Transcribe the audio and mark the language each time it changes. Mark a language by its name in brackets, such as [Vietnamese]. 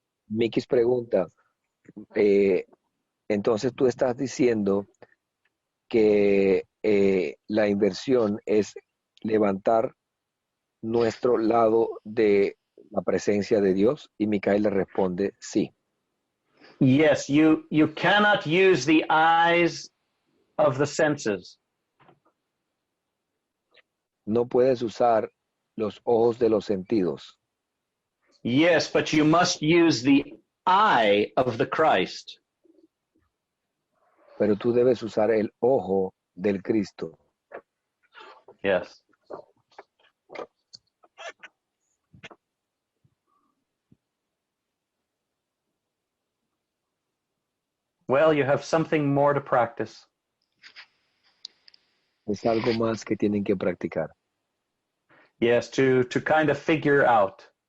[Spanish] Mikis pregunta, entonces tú estás diciendo que la inversión es levantar nuestro lado de la presencia de Dios, y Micael le responde sí. [English] Yes, you cannot use the eyes of the senses. [Spanish] No puedes usar los ojos de los sentidos, [English] Yes, but you must use the eye of the Christ. [Spanish] pero tú debes usar el ojo del Cristo. [English] Yes. Well, you have something more to practice. [Spanish] Es algo más que tienen que practicar. [English] Yes, to kind of figure out.